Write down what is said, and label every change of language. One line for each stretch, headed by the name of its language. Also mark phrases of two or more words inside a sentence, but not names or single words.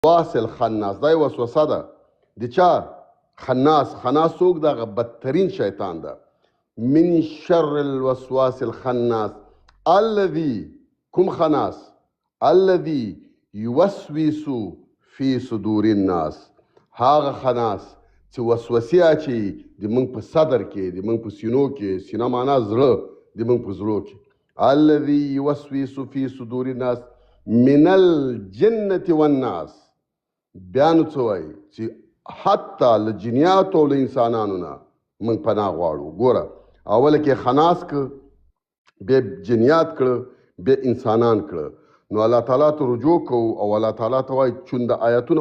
Pashto: واصل خناس دا یو وسوسه ده د چا خناس څوک ده هغه بدترین شیطان ده
Arabic: من شر الوسواس الخناس الذي
Pashto: کوم خناس
Arabic: الذي يوسوس في صدور الناس
Pashto: هغه خناس چې وسوسې اچوي د موږ په صدر کې د موږ په سینو کې سینه معنا زړه د موږ په زړو کې
Arabic: الذي يوسوس في صدور الناس من الجنة والناس
Pashto: بیا نو څه وایي چې حتی له جنیاتو او له انسانانو نه موږ پناه غواړو ګوره اوله کې خناس که بیا جنیات کړه بیا انسانان کړه نو الله تعالی ته رجوع کوو او الله تعالی ته وایي چون د آیتونه